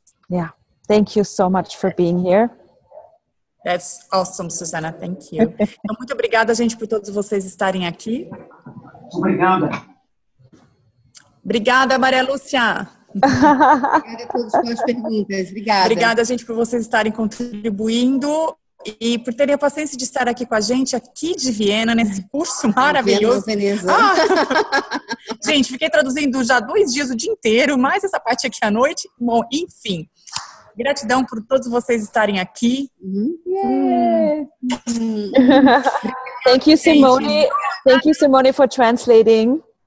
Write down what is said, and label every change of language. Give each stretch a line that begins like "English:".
English: Yeah. Thank you so much for being here. That's awesome, Susanna. Thank you.
Portuguese: Então, muito obrigada, gente, por todos vocês estarem aqui. Obrigada. Obrigada, Maria Lúcia. Obrigada a todos pelas perguntas. Obrigada. Obrigada, gente, por vocês estarem contribuindo e por terem a paciência de estar aqui com a gente, aqui de Viena, nesse curso maravilhoso. Veneza. Gente, fiquei traduzindo já 2 dias o dia inteiro, mais essa parte aqui à noite. Bom, enfim. Gratidão por todos vocês estarem aqui.
English: Thank you, Simone. Thank you, Simone, for translating.